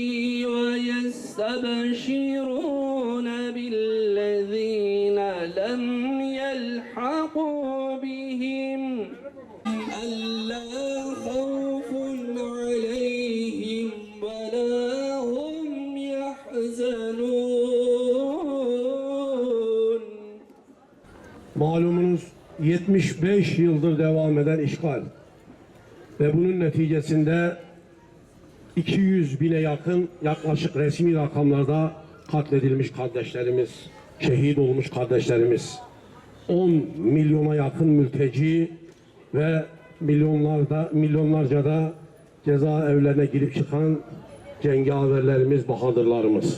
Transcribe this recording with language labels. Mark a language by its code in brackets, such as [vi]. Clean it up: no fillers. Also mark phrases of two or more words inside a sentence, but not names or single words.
[ar] وَيَسْتَبْشِرُونَ بِالَّذِينَ لَمْ يَلْحَقُوا بِهِمْ أَلَّا خَوْفٌ عَلَيْهِمْ وَلَا هُمْ يَحْزَنُونَ. [tr] Malumunuz 75 yıldır devam eden işgal ve bunun neticesinde 200 bine yakın yaklaşık resmi rakamlarda katledilmiş kardeşlerimiz, şehit olmuş kardeşlerimiz, 10 milyona yakın mülteci ve milyonlarca da cezaevlerine girip çıkan cengaverlerimiz, bahadırlarımız.